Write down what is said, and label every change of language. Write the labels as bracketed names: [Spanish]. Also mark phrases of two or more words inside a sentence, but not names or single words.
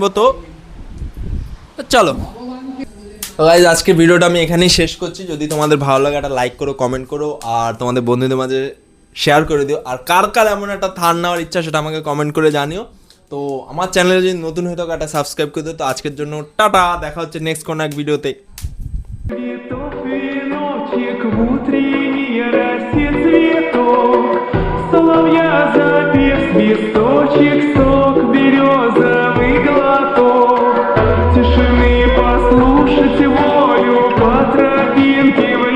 [Bangla] তো চলো, তো গাইজ আজকে ভিডিওটা আমি এখানেই শেষ করছি। যদি তোমাদের ভালো লাগে একটা লাইক করো, কমেন্ট করো, আর তোমাদের বন্ধুদের মাঝে শেয়ার করে দিও। আর কার কার এমন একটা থার নেওয়ার ইচ্ছা সেটা আমাকে কমেন্ট করে জানিও। তো আমার চ্যানেলে যদি নতুন হয়ে থাকো একটা সাবস্ক্রাইব করে দিও। তো আজকের জন্য টাটা, দেখা হচ্ছে নেক্সট কোনো এক ভিডিওতে। [Russian] Цветов веночек в утренней росе цветов, соловья запев, свисточек, сок березовый глоток, тишины послушать волю по тропинке